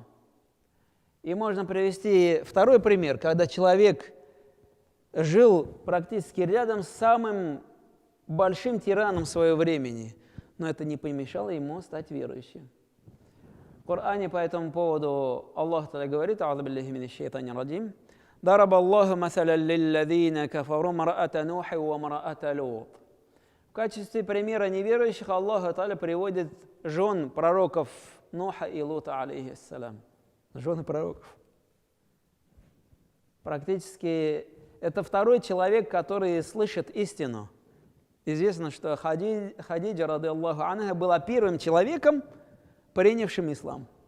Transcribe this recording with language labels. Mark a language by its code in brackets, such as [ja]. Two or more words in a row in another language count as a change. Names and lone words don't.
[ru] И можно привести второй пример, когда человек жил практически рядом с самым большим тираном своего времени, но это не помешало ему стать верующим. В Коране по этому поводу Аллах Та'аля говорит: [ar] «أعوذ بالله من الشيطان الرجيم. ضرب الله مثلا للذين كفروا امرأة نوح وامرأة لوط». [ru] В качестве примера неверующих Аллах Та'аля приводит жен пророков Нуха и Лута, алейхиссалям. Жены пророков. Практически это второй человек, который слышит истину. Известно, что Хадиджа, [ar] رضي الله عنها, [ru] была первым человеком, принявшим ислам.